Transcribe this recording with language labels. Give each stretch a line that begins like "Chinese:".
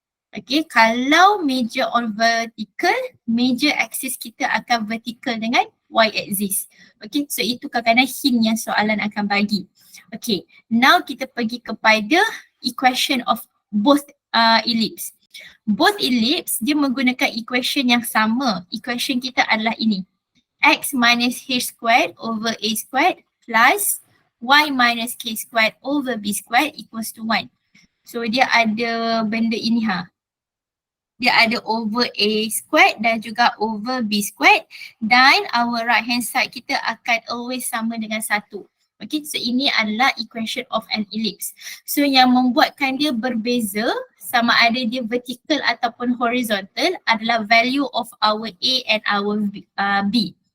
Malay: Okay, kalau major on vertical, major axis kita akan vertical dengan y-axis. Okay, so itu kadang-kadang hint yang soalan akan bagi. Okay, now kita pergi kepada
English: equation of both ellipse.
Malay: Both ellipse dia menggunakan equation yang sama. Equation kita adalah ini.
English: X minus h squared over a squared plus y minus k squared over b squared equals to 1.
Malay: So dia ada benda ini Dia ada over a squared dan juga over b squared, dan
English: our right hand side
Malay: kita akan always sama dengan 1. Okay, so ini adalah equation of an ellipse. So yang membuatkan dia berbeza sama ada dia vertical ataupun horizontal adalah
English: value of our A and our B.